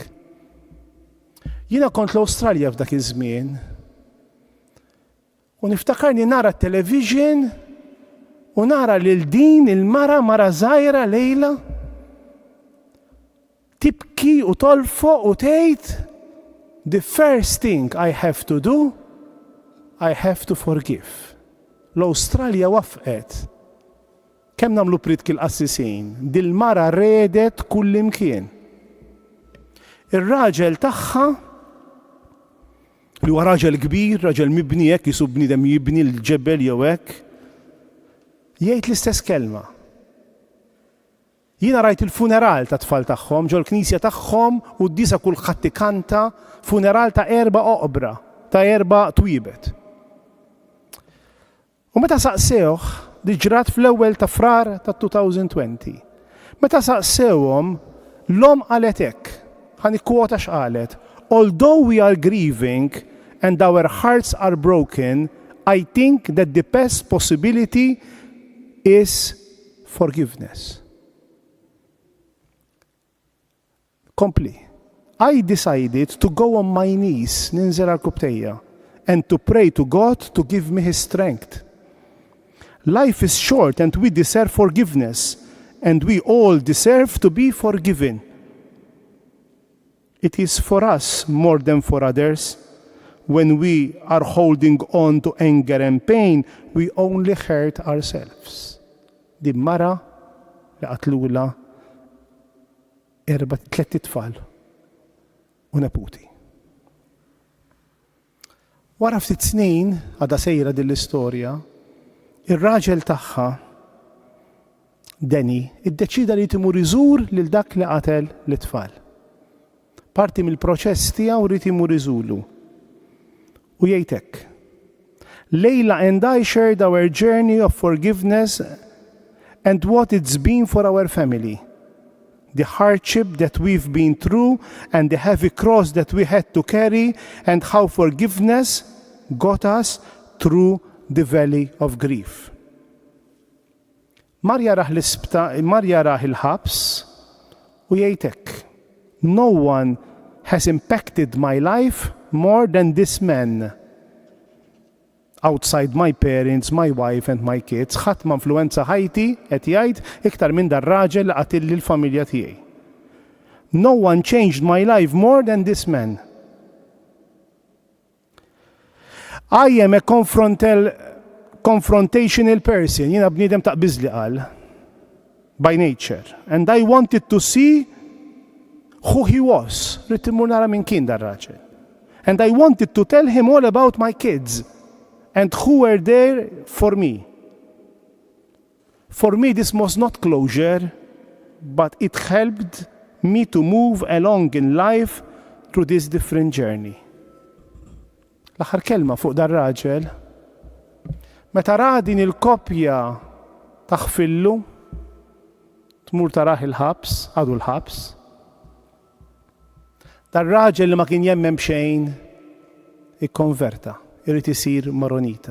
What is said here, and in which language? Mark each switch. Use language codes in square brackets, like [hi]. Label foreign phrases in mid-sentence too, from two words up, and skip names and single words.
[mt] Jiena kont l-Awstralja f'dak iż-żmien u niftakarni nara t-television u nara lil din il-mara żgħira Lejla tibki u tolfoq u tgħid [en] the first thing I have to do, I have to forgive. [mt] L-Awstralja wafqet. Kemm nagħmlu pritki l-qassisin, dil-mara redet kull imkien. Ir-raġel tagħha li huwa raġel kbir, raġel mibni hekk jisu bniedem jibni l-ġebel jew hekk, jgħid l-istess kelma. Jiena rajt il-funeral ta' tfal tagħhom ġol knisja tagħhom u d-disa kulħadd ikanta funeral ta' 4 oqbra, ta' 4 twiebet. U meta saqsewh di ġrat fl-ewwel ta' frar ta' 2020. Meta saqsewhom l-om qalet hekk, ħanikwota x'qalet. [en] Although we are grieving and our hearts are broken, I think that the best possibility is forgiveness. [mt] Kompli. [en] I decided to go on my knees, [mt] ninżel għal-kubtejja, [en] and to pray to God to give me his strength. Life is short and we deserve forgiveness, and we all deserve to be forgiven. It is for us more than for others. When we are holding on to anger and pain, we only hurt ourselves. [mt] Di mara li qatlula 3 tfal u neputi. Wara ftit snin għadha sejra din l-istorja, ir-raġel tagħha Danny iddeċida li timur iżur lil dak li qatel l-tfal. Parti mill-proċess tiegħu rid imur iżulu. U jgħid hekk: [en] Leila and I shared our journey of forgiveness and what it's been for our family. The hardship that we've been through and the heavy cross that we had to carry and how forgiveness got us through the valley of grief. [mt] Marja raħ il-ħabs u jgħid hekk: [en] No one has impacted my life more than this man. Outside my parents, my wife and my kids, [mt] ħadd ma influenza ħajti qed jgħid iktar minn dar raġel li qatilli l-familja tiegħi. [en] No one changed my life more than this man. I am a confrontational person, [mt] jiena bniedem taqbiż li qal, [en] by nature, and I wanted to see who he was. [mt] Rid imur nara minn kien dar raġel. [en] And I wanted to tell him all about my kids and who were there for me. For me, this was not closure, but it helped me to move along in life through this different journey. [mt] L-aħħar kelma fuq dar raġel, meta ra din il-kopja taħfillu, tmur taraħ il-ħabs, għadu l-ħabs, dar raġel li ma kien jemmem xejn ikkonverta, irid isir maronita.